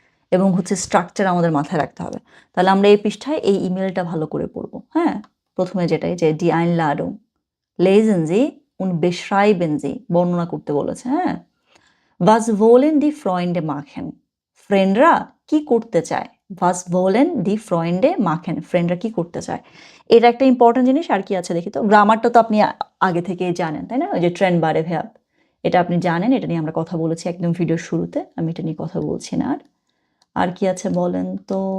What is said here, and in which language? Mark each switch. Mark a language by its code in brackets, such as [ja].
[bn] এবং হচ্ছে স্ট্রাকচার আমাদের মাথায় রাখতে হবে। তাহলে আমরা এই পৃষ্ঠায় এই ইমেলটা ভালো করে পড়বো। হ্যাঁ, প্রথমে যেটাই যে [de] die Einladung lesen Sie und beschreiben Sie, [bn] বর্ণনা করতে বলেছে। [de] হ্যাঁ, was wollen die Freunde machen, [bn] ফ্রেন্ডরা কি করতে চায়। [de] was wollen die Freunde machen, [bn] ফ্রেন্ডরা কি করতে চায়। এটা একটা ইম্পর্টেন্ট জিনিস। আর কি আছে দেখি তো। গ্রামারটা তো আপনি আগে থেকেই জানেন, তাই না? ওই যে ট্রেন বারে ভ্যাব, এটা আপনি জানেন, এটা নিয়ে আমরা কথা বলেছি একদম ভিডিওর শুরুতে, আমি এটা নিয়ে কথা বলছি না। আর কি আছে বলেন তো।